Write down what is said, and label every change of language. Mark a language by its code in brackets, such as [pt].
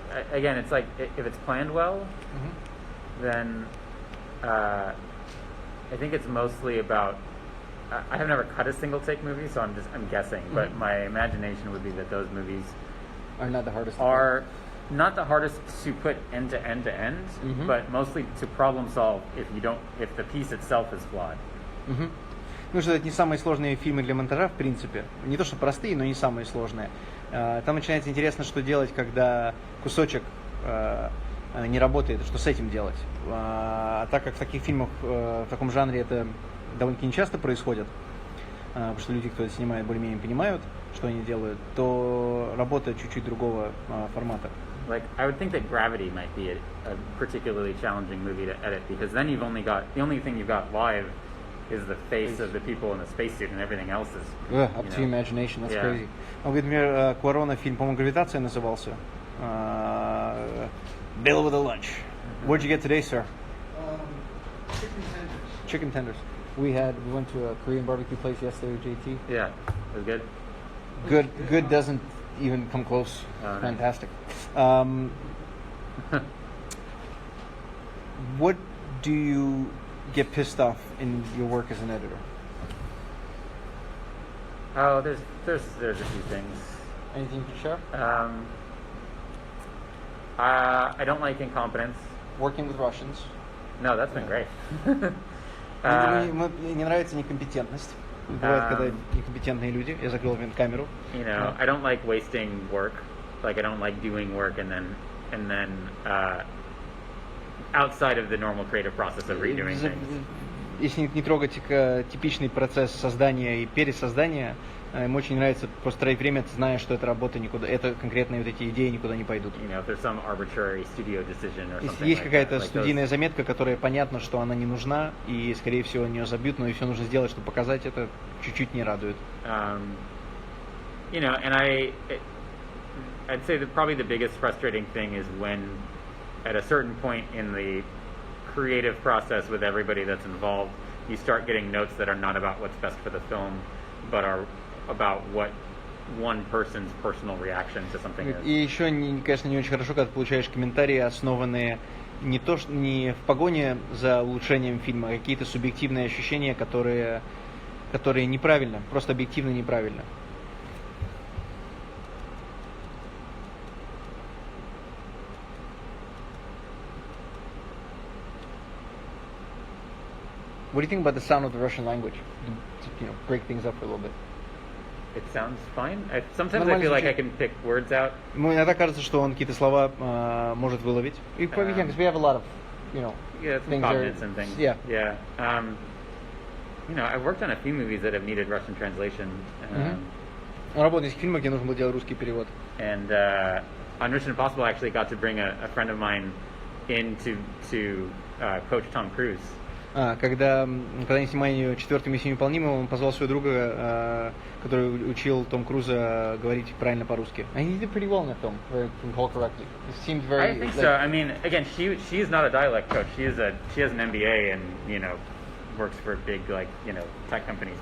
[en] Again, it's like if it's planned well, then I think it's mostly about. I have never cut a single-take movie, so I'm guessing. But my imagination would be that those movies are not the hardest. Not the hardest to put end to end, but mostly to problem solve if the piece itself is flawed. [ru] Ну что это не самые сложные фильмы для монтажа, в принципе. Не то что простые, но не самые сложные. Там начинается интересно, что делать, когда кусочек не работает, что с этим делать. А так как в таких фильмах, в таком жанре это довольно-таки нечасто происходит, потому что люди, кто это снимает, более-менее понимают, что они делают, то работа чуть-чуть другого формата. [en] Like, I would think that Gravity might be a particularly challenging movie to edit because then the only thing you've got live is the face of the people in the spacesuit and everything else is... Up to imagination, that's crazy. [ru] Он говорит, например, Куарона фильм, по-моему, «Гравитация» назывался. [en] Bill with a lunch. What'd you get today, sir? Chicken tenders. We went to a Korean barbecue place yesterday with JT. Yeah, it was good. Good doesn't even come close. Nice. Fantastic. What do you get pissed off in your work as an editor? Oh, there's a few things. Anything you can share? I don't like incompetence. Working with Russians. No, that's been great. [ru] Мне не нравится некомпетентность. Бывает, когда некомпетентные люди. Я закрыл камеру. [en] I don't like wasting work. Like I don't like doing work and then outside of the normal creative process of redoing things. [ru] Если не трогать типичный процесс создания и пересоздания, им очень нравится просто тратить время, зная, что эта работа никуда, это конкретные вот эти идеи никуда не пойдут. Если есть какая-то студийная заметка, которая понятно, что она не нужна, и, скорее всего, на нее забьют, но и все нужно сделать, чтобы показать, это чуть-чуть не радует. [en] And I'd say that probably the biggest frustrating thing is when, at a certain point in the creative process with everybody that's involved, you start getting notes that are not about what's best for the film, but are about what one person's personal reaction to something is. [ru] И еще, конечно, не очень хорошо, когда ты получаешь комментарии, основанные не в погоне за улучшением фильма, а какие-то субъективные ощущения, которые неправильно, просто объективно неправильно. [en] What do you think about the sound of the Russian language? To break things up for a little bit. It sounds fine. Sometimes I feel like I can pick words out. [ru] Иногда кажется, что он какие-то слова может выловить. [en] Because we have a lot of, confidence and things. Yeah. Yeah. I've worked on a few movies that have needed Russian translation. [ru] Он работал в нескольких фильмах, где нужно было делать русский перевод. [en] And on Mission Impossible, I actually got to bring a friend of mine in to coach Tom Cruise. [ru] Когда они снимали четвертую миссию невыполнимую, он позвал своего друга, который учил Том Круза говорить правильно по-русски. [en] And he did pretty well in that film, if I recall correctly. It seemed very. I think so. I mean, again, she's not a dialect coach. She has an MBA and works for big tech companies.